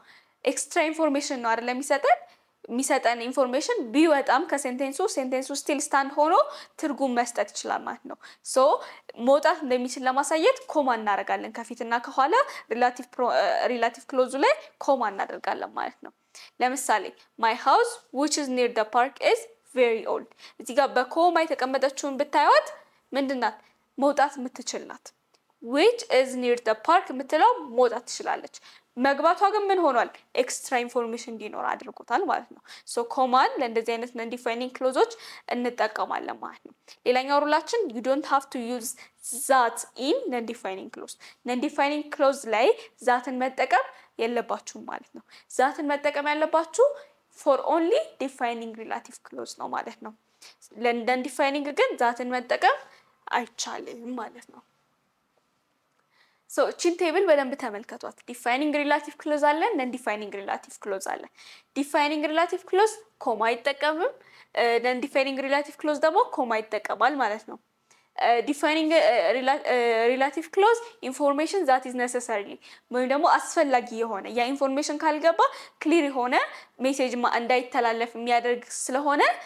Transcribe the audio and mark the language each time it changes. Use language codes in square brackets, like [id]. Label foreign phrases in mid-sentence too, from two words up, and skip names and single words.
[en] extra information [am] ነው አይደል የሚሰጠን ኢንፎርሜሽን ቢወጣም ከሴንቴንሱ [en] still stand [am] ሆኖ ትርጉም መስጠት ይችላል ማለት ነው። ሶ መውጣት እንደሚችል ለማሳየት ኮማ እናደርጋለን ከፊትና ከኋላ [en] relative clause [am] ላይ ኮማ እናደርጋለን ማለት ነው። ለምሳሌ [en] my house which is near the park is very old። [am] እዚህ ጋር በኮማ የተቀመጠችውን ብታዩት ምንድናት? መውጣት የምትችል ናት። [en] which is near the park [am] የምትለው መውጣት ትችላለች። መግባቷ ግን ምን ሆኗል? [en] extra information [am] እንዲኖር አድርጎታል ማለት ነው። ሶ ኮማን ለእንደዚህ አይነት [en] non defining clauses [am] እንጠቀማለን ማለት ነው። ሌላኛው ሩላችን [en] you don't have to use that in non defining clause። non defining clause [am] ላይ ዛትን መጠቀም የለባችሁም ማለት ነው። ዛትን መጠቀም ያለባችሁ [en] for only defining relative clause [am] ነው ማለት ነው። [en] non defining [am] ግን ዛትን መጠቀም አይቻልም ማለት ነው። ሶ እቺን ቴብል በደንብ ተመልከቷት። [en] defining relative clause [am] አለ፣ [en] non defining relative clause [am] አለ። [en] defining relative clause [am] ኮማ አይጠቀምም። [en] non defining relative clause [am] ደግሞ ኮማ ይጠቀማል ማለት ነው። [en] defining relative clause information that is necessary [am] ወይም ደግሞ አስፈላጊ የሆነ ያ ኢንፎርሜሽን ካልገባ ክሊር የሆነ ሜሴጅ እንዳይተላለፍ የሚያደርግ ስለሆነ